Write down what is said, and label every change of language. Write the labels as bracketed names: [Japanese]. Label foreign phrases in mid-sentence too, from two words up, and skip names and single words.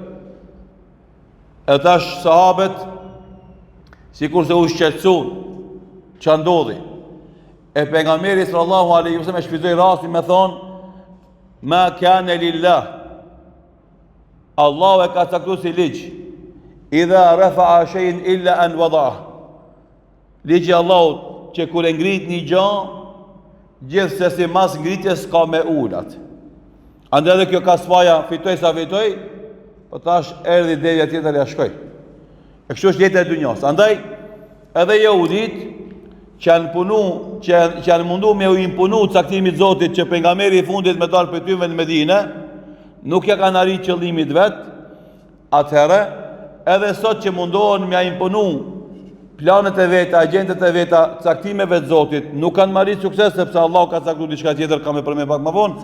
[Albanian] E tash sahabet, sikur se u shqetësuan, ç'a ndodhi. E pejgamberi [Arabic] صلى الله عليه وسلم [Albanian] e shfrytoi rastin me thonë, [Arabic] ما كان لله. [Albanian] Allahu e ka caktuar si ligj. [Arabic] إذا رفع شيئا إلا أن وضعه. [Albanian] Ligji Allahut që kur e ngrit një gjë, gjithsesi mas ngritjes ka me ulat. Andaj edhe kjo Kasvaja fitoi sa fitoi, po tash erdhi devja tjetër ja shkoi. E kështu është jeta e dunjas. Andaj edhe jehudit që janë mundu me u imponu caktimit Zotit që pejgamberi I fundit me dalë për tyve në Medinë, nuk ja kanë arrit qëllimit vet, atëherë edhe sot që mundohen me a imponu planet e veta, agjendet e veta, caktimeve të Zotit, nuk kanë marrit sukses sepse Allah ka caktuar diçka tjetër, ka me përmend pak më vonë.